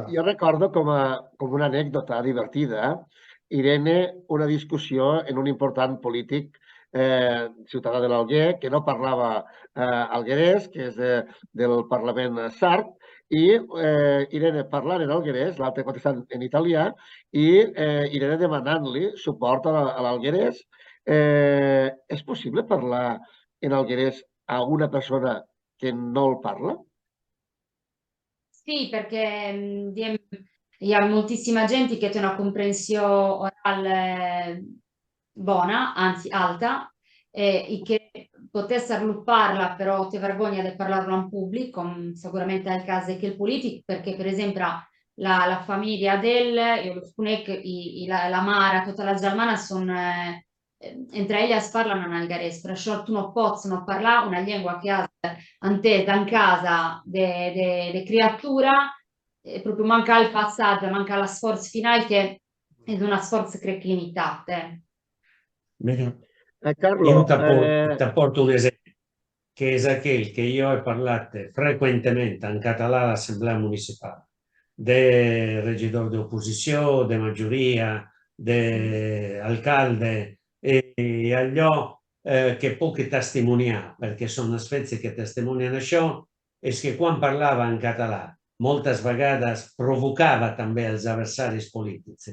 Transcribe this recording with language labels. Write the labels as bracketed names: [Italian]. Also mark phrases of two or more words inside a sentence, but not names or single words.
[Catalan] Jo recordo com una anècdota divertida, Irene, una discussió en un important polític ciutadà de l'Alguer que no parlava alguerès, que és del Parlament Sard, i Irene parlant en alguerès, l'altre contestant en italià, i Irene demanant-li suport a l'alguerès. És possible parlar en alguerès a una persona [Italian] che non lo parla? Sì, perché hi ha moltissima gente che ha una comprensione orale buona, anzi alta, e che potesse parlarla, però ti vergogna di parlarlo in pubblico, sicuramente è il caso che il politico, perché per esempio la famiglia io lo conec, la Mara, tutta la germana sono entre elles parlano in algarès, [Catalan] per això tu no pots no parlar una llengua [Italian] che has entesa in casa de creatura, proprio manca il passaggio, manca l'esforzo finale che è un sforzo crec limitato. Carlo, io ti porto un esempio, che è aquell che io ho parlato frequentemente in català all'Assemblea Municipale, [Catalan] del regidor d'opposizione, de maggioria, de alcalde, e allò che puc testimoniar, perquè són els fets que testimonien això, és que quan parlava en català, moltes vegades provocava també els adversaris polítics,